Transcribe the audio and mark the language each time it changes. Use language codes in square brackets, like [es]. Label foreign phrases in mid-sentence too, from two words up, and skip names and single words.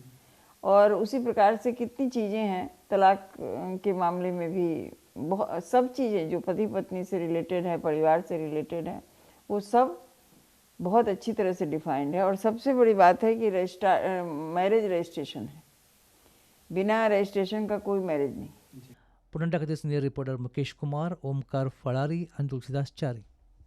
[hi] और उसी प्रकार से कितनी चीज़ें हैं, तलाक के मामले में भी बहुत सब चीज़ें जो पति पत्नी से रिलेटेड है, परिवार से रिलेटेड है, वो सब बहुत अच्छी तरह से डिफाइंड है। और सबसे बड़ी बात है कि [en] marriage registration [hi] है, बिना रजिस्ट्रेशन का कोई मैरिज नहीं। [kok] पुणेटा खातीर [en] senior reporter [kok] मुकेश कुमार, ओमकार फळारी आणि तुलसीदास चारी.